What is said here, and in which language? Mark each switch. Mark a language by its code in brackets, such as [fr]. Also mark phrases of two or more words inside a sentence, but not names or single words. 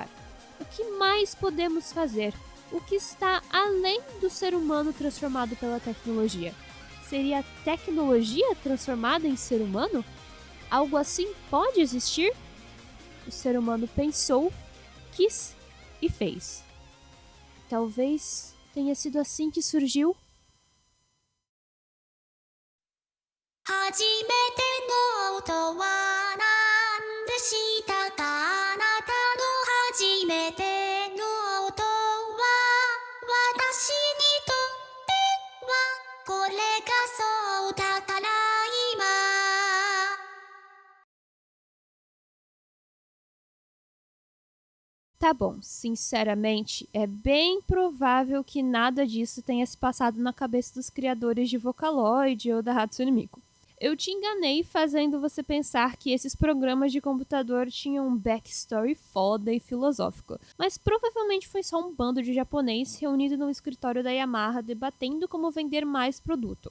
[pt] O que mais podemos fazer? O que está além do ser humano transformado pela tecnologia? Seria a tecnologia transformada em ser humano? Algo assim pode existir? O ser humano pensou, quis e fez. Talvez tenha sido assim que surgiu? [ja] 初めての音は何でしたかあなたの初めての音は私にとってはこれがそうだから今 [pt] Tá bom, sinceramente, é bem provável que nada disso tenha se passado na cabeça dos criadores de Vocaloid ou da Hatsune Miku. Eu te enganei fazendo você pensar que esses programas de computador tinham um backstory foda e filosófico, mas provavelmente foi só um bando de japonês reunido no escritório da Yamaha debatendo como vender mais produto.